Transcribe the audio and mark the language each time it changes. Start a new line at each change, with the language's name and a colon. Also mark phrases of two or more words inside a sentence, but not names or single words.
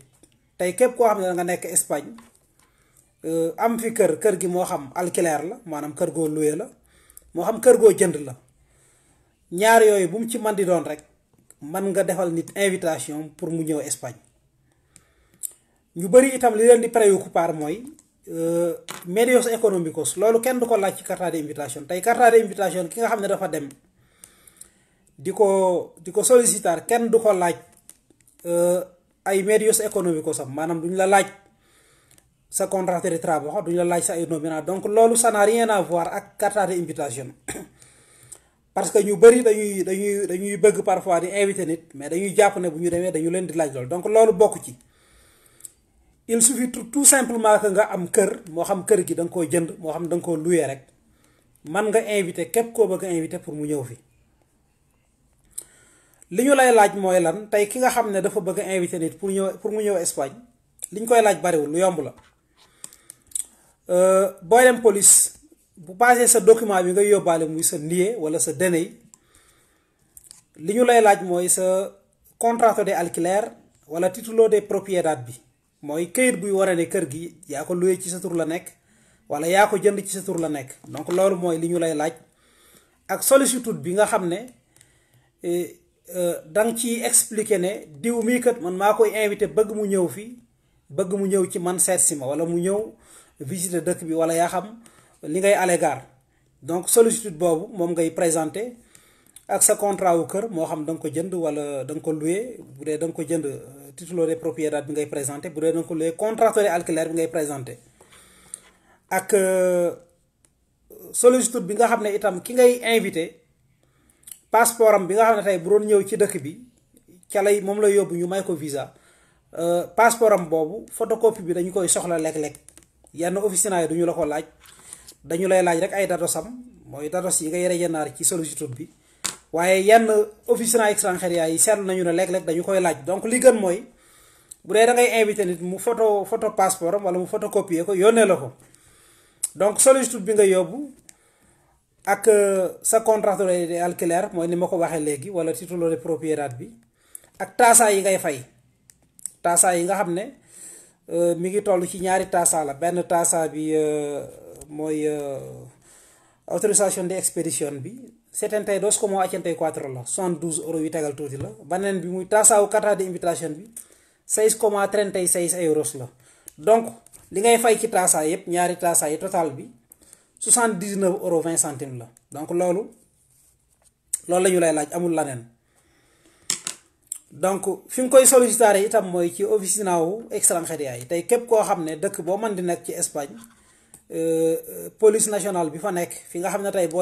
Wolof: tey képp koo xam ne da nga nekk Espagne am fi kër gi moo xam alquiler la, maanaam kër goo loué la, moo xam kër goo jënd la, ñaar yooyu bu mu ci man di doon rek man nga defal nit
French: invitation pour
Wolof: mu ñëw Espagne. ñu bari itam li leen di préoccupar mooy
Spanish: medios económicos.
Wolof: loolu kenn du ko laaj ci
French: carte d'invitation.
Wolof: tey
French: carte d'invitation
Wolof: ki nga xam ne dafa dem di ko sollicitar kenn du ko laaj ay
Spanish: medios económicos
Wolof: am, maanaam duñ la laaj sa
Spanish: contrat de trabajo,
Wolof: duñ la laaj sa ay nómina. donc loolu
French: ça n'a rien à voir ak carte d'invitation. parce que
Wolof: ñu bari dañuy bëgg parfois di inviter nit mais dañuy jàpp ne bu ñu demee dañu leen di laaj loolu. donc loolu bokk ci.
French: il suffit tout simplement que
Wolof: nga am kër, moo xam kër gi da nga koo jënd, moo xam da nga koo loué rek, man nga invité képp koo bëgg invité pour mu ñëw fi. li ñu lay laaj mooy lan tey ki nga xam ne dafa bëgg invité nit pour mu ñëw Espagne li ñu koy laaj bariwul lu yomb la. booy dem police bu passé sa document bi nga yóbbaale muy sa NIE wala sa DNI li ñu lay laaj mooy sa
Spanish: contrato de alquiler
Wolof: wala
Spanish: título de propiedad
Wolof: bi mooy këyit buy wane ne kër gi yaa ko loué ci sa tur la nekk wala yaa ko jënd ci sa tur la nekk donc loolu mooy li ñu lay laaj ak sollicitude bi nga xam ne danga ci expliquer ne diw mii kat man maa koy invité bëgg mu ñëw fii bëgg mu ñëw ci man seet si ma wala mu ñëw visiter dëkk bi wala yaa xam li ngay allégar donc sollicitude boobu moom ngay présenter ak sa contrat wu kër moo xam da nga ko jënd wala da nga ko loué bu dee da nga ko jënd
Spanish: título de propriété
Wolof: bi ngay présenter bu dee da nga ko loué
Spanish: contrato de alquiler
Wolof: bi ngay présenter ak sollicitude bi nga xam ne itam ki ngay invité passeport am bi nga xam ne tey bu doon ñëw ci dëkk bi ca lay moom lay yóbbu ñu may ko visa passeport am boobu photocopie bi dañu koy soxla léeg-léeg yenn officina yi duñu la ko laaj dañu lay laaj rek ay datosam mooy datos yi ngay rejenar ci sollicitude bi waaye yenn
Spanish: officina extranjeria
Wolof: yi seetlu nañu ne léeg-léeg dañu koy laaj donc li gën mooy bu dee da ngay invité nit mu photo passeport am wala mu photocopier ko yónnee la ko donc sollicitude bi nga yóbbu ak sa
French: contrat de
Wolof: alquiler mooy ni ma ko waxee léegi wala
Spanish: título de propiedad
Wolof: bi ak tasa yi ngay fay tasa yi nga xam ne mi ngi toll ci ñaari tasa la benn tasa bi mooy
French: autorisation de expedition
Wolof: bi 72,84 la 72 euros yu tegal tuuti la beneen bi muy tasa wu
Spanish: carta de invitation
Wolof: bi 6,36 euros la donc li ngay fay ci tasa yëpp ñaari tasa yi total bi 79,20 euros la donc loolu la ñu lay laaj amul laneen donc fi nga koy solliciter itam mooy ci officina wu extranjeria yi tey képp koo xam ne dëkk boo mën di nekk ci Espagne
French: police nationale
Wolof: bi fa nekk fi nga xam ne tey boo